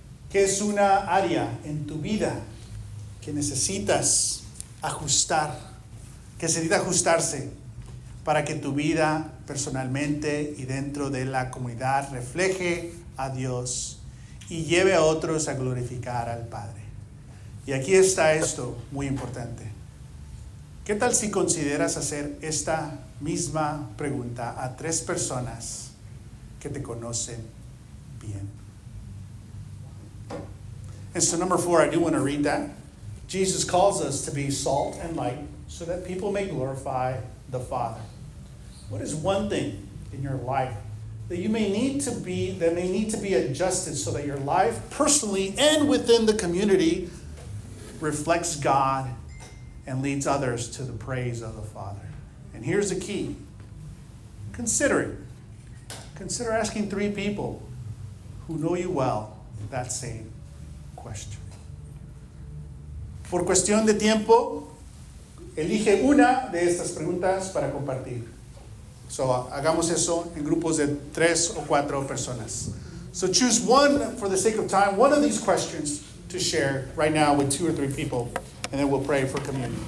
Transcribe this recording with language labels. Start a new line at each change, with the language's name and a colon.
Spanish: ¿Qué es una área en tu vida que necesitas ajustar, que necesita ajustarse para que tu vida personalmente y dentro de la comunidad refleje a Dios y lleve a otros a glorificar al Padre? Y aquí está esto muy importante. ¿Qué tal si consideras hacer esta misma pregunta a 3 personas que te conocen bien?
English: And so number 4, I do want to read that. Jesus calls us to be salt and light so that people may glorify the Father. What is one thing in your life that may need to be adjusted so that your life personally and within the community reflects God and leads others to the praise of the Father? And here's the key. Consider it. Consider asking 3 people who know you well that same question.
Spanish: Por cuestión de tiempo, elige una de estas preguntas para compartir.
English: So,
Spanish: hagamos eso en grupos de 3 o 4 personas.
English: So choose one, for the sake of time, one of these questions to share right now with 2 or 3 people. And then we'll pray for communion.